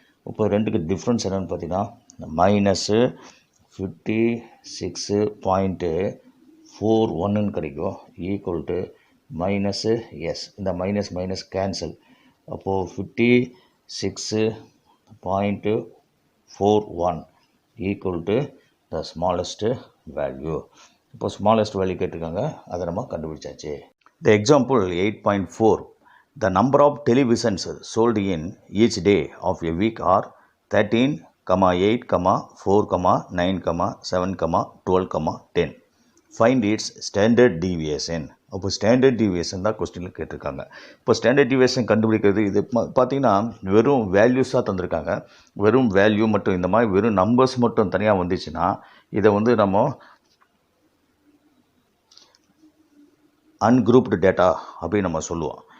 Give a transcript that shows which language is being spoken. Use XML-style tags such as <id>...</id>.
<ta>இப்போ ரெண்டுக்கு டிஃப்ரென்ஸ் என்னென்னு பார்த்தீங்கன்னா மைனஸு 56.41 கிடைக்கும்</ta> <en>Equal to minus S.</en> <ta>இந்த மைனஸ் கேன்சல். அப்போது 56.41</ta> <en>Equal to the smallest value.</en> <ta>இப்போ ஸ்மாலஸ்ட் வேல்யூ கேட்டிருக்காங்க, அதை நம்ம கண்டுபிடிச்சாச்சு.</ta> <en>The example 8.4. The number of televisions sold in each day of a week are 13, 8, 4, 9, 7, 12, 10. Find its standard deviation.</en> <ta>அப்போ standard deviation தான் கொஸ்டினில் கேட்டிருக்காங்க. இப்போ ஸ்டாண்டர்ட் டிவியேஷன் கண்டுபிடிக்கிறது இது பார்த்திங்கன்னா வெறும் வேல்யூஸாக தந்திருக்காங்க. வெறும் வேல்யூ மட்டும் இந்த மாதிரி வெறும் நம்பர்ஸ் மட்டும் தனியாக வந்துச்சுன்னா இதை வந்து நம்ம அன்குரூப்டு டேட்டா அப்படின்னு நம்ம சொல்லுவோம்.</ta>